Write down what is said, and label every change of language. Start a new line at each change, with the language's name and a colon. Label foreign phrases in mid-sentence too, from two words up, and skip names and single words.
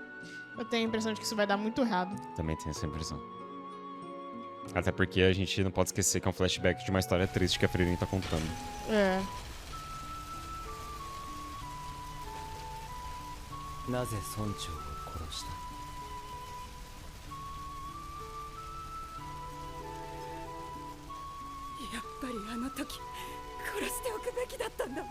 Portuguese: Eu tenho a impressão de que isso vai dar muito errado. Também tenho essa impressão. Até porque a gente não pode esquecer que é um flashback de uma história triste que a Freire tá contando. É.
Japanese: なぜ村長を殺した？いやぱりあの時殺しておくべきだったんだわ。